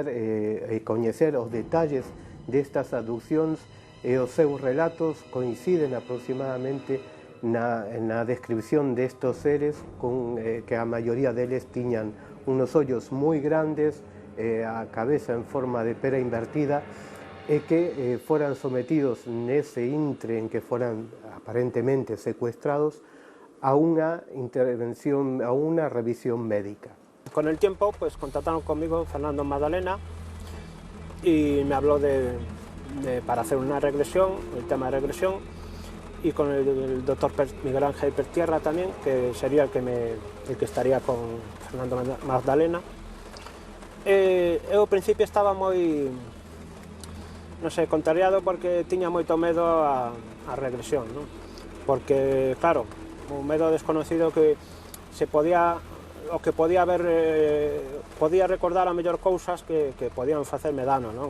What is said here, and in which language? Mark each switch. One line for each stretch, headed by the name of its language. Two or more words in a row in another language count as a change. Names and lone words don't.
Galician: e coñecer os detalles destas abduccións, e os seus relatos coinciden aproximadamente na descripción destos seres, con que a maioría deles tiñan unos ollos moi grandes, a cabeza en forma de pera invertida, e que foran sometidos nese intre en que foran aparentemente secuestrados a unha intervención, a unha revisión médica.
Spanish: Con el tiempo, pues contactaron conmigo Fernando Magdalena y me habló para hacer una regresión, el tema de regresión, y con el doctor Miguel Ángel Pertierra también, que sería el que estaría con Fernando Magdalena.
Galician: Eu ao principio estaba moi, non sei, contrariado porque tiña moito medo a regresión, non? Porque, claro, un medo desconocido que o que podía haber, podía recordar a mellor cousas que podían facerme dano, non?